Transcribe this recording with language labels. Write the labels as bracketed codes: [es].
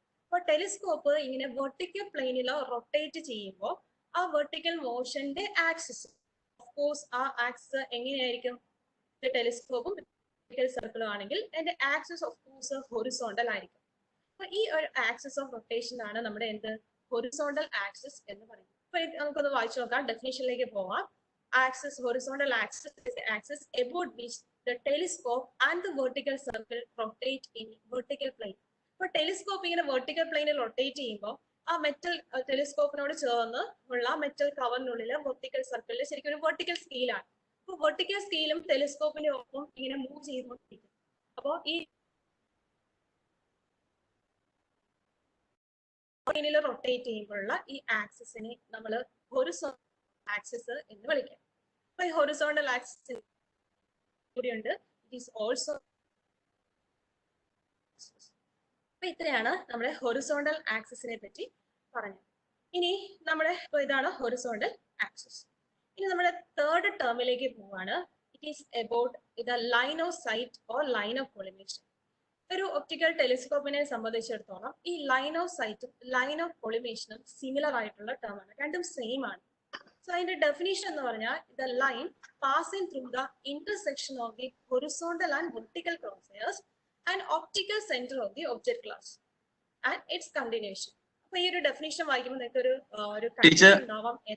[ml] അപ്പൊ ടെലിസ്കോപ്പ് ഇങ്ങനെ വെർട്ടിക്കൽ പ്ലെയിനിൽ റൊട്ടേറ്റ് ചെയ്യുമ്പോൾ ആ വെർട്ടിക്കൽ മോഷന്റെ ആക്സിസ് ഓഫ് കോഴ്സ് ആ ആക്സിസ് എങ്ങനെയായിരിക്കും, ടെലിസ്കോപ്പും സർക്കിളും ആണെങ്കിൽ അതിന്റെ ആക്സിസ് ഓഫ് കോഴ്സ് ഹൊറിസോണ്ടൽ ആയിരിക്കും. അപ്പൊ ഈ ഒരു ആക്സിസ് ഓഫ് റൊട്ടേഷൻ ആണ് നമ്മുടെ എന്ത് ഹൊറിസോണ്ടൽ ആക്സിസ് എന്ന് പറയുന്നത്. അപ്പൊ നമുക്കൊന്ന് വായിച്ചു നോക്കാം, ഡെഫിനിഷനിലേക്ക് പോവാം. [en] Axis, horizontal axis is the axis about which the telescope and the vertical circle rotate in vertical plane. [ml] അപ്പോൾ ടെലിസ്കോപ്പ് ഇങ്ങനെ വെർട്ടിക്കൽ പ്ലെയിനിൽ റൊട്ടേറ്റ് ചെയ്യുമ്പോൾ ആ മെറ്റൽ ടെലിസ്കോപ്പിനോട് ചേർന്ന് ഉള്ള മെറ്റൽ കവറിനുള്ളിൽ വെർട്ടിക്കൽ സർക്കിളിൽ ശരിക്കും ഒരു വെർട്ടിക്കൽ സ്കെയിലാണ്. അപ്പോൾ വെർട്ടിക്കൽ സ്കെയിലും ടെലിസ്കോപ്പിന്റെ ഒപ്പം ഇങ്ങനെ മൂവ് ചെയ്തുകൊണ്ടിരിക്കും. അപ്പോൾ ഈ പ്ലെയിനിൽ റൊട്ടേറ്റ് ചെയ്യുമ്പോഴുള്ള ഈ ആക്സിസിനെ നമ്മൾ ഹൊറിസോണ്ടൽ ആക്സിസ് എന്ന് വിളിക്കാം. അപ്പൊ ഈ ഹൊറിസോണ്ടൽ ആക്സിസ് കൂടിയുണ്ട്, [en] It is also. [ml] അപ്പൊ ഇത്രയാണ് നമ്മുടെ ഹൊറിസോണ്ടൽ ആക്സിസിനെ പറ്റി പറഞ്ഞത്. ഇനി നമ്മുടെ ഇതാണ് ഹൊറിസോണ്ടൽ ആക്സിസ്. ഇനി നമ്മുടെ തേർഡ് ടേമിലേക്ക് പോവാണ്. [en] It is about the line of sight or line of collimation. [ml] ഒരു ഒപ്റ്റിക്കൽ ടെലിസ്കോപ്പിനെ സംബന്ധിച്ചിടത്തോളം ഈ line of സൈറ്റും line of കൊളിമേഷനും similar ആയിട്ടുള്ള ടേം ആണ്, രണ്ടും സെയിം ആണ്. [en] So, [ml] അതിന്റെ ഡെഫിനിഷൻ എന്ന് പറഞ്ഞാൽ [en] the line passing through the intersection of the horizontal and vertical crosshairs and optical center of the object class and its continuation. [ml] അപ്പൊ ഈ ഒരു ഡെഫിനിഷൻ വായിക്കുമ്പോൾ നിങ്ങൾക്ക് ഒരു കൺഫ്യൂഷൻ ഉണ്ടാവാം.